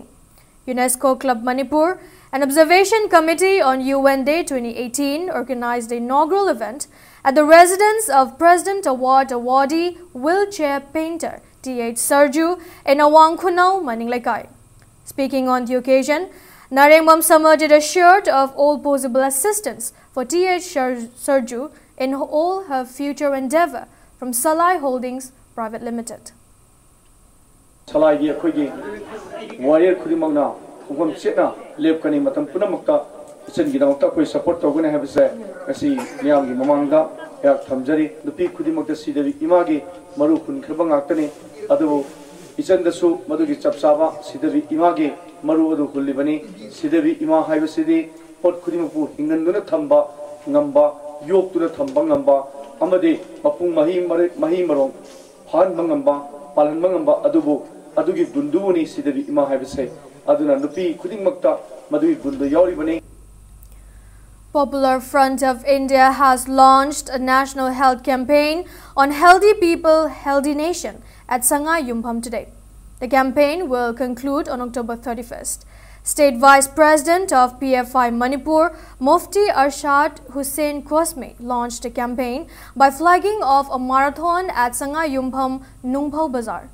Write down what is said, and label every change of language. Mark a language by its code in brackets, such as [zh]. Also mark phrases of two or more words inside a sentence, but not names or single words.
[en] UNESCO Club Manipur, an observation committee on UN Day 2018, organized the inaugural event at the residence of President Award awardee wheelchair painter T.H. Sarju in Awang Khunau, Maninglekai. Speaking on the occasion, Narengbam Samajit assured of all possible assistance for T.H. Sarju in all her future endeavor from Salai Holdings Private Limited. [mni] Salai gi akhoi warrior khudimangna ugam chena lepkani matam punamakta ichen gi dangta koi support togune habse asi miyam gi mamangda yak thamjari nupi khudimakta sidabi imagi maru khun khirba ngaktani adu ichen dasu madugi chapsaba sidabi imagi maru adu khulibani sidabi ima haibasidi pot khudimapu hinganduna thamba ngamba yoktuna thamba ngamba amade mapung mahi marong phan mangamba palan mangamba adubu adugi dundubuni sidabi ima haibase aduna nupi khudingmakta madui gundu yauribani. [en] Popular Front of India has launched a national health campaign on Healthy People, Healthy Nation at Sangai Yumpham today. The campaign will conclude on October 31st. State Vice President of PFI Manipur, Mufti Arshad Hussain Kwasme, launched a campaign by flagging off a marathon at Sangai Yumpham Nungbhau Bazaar.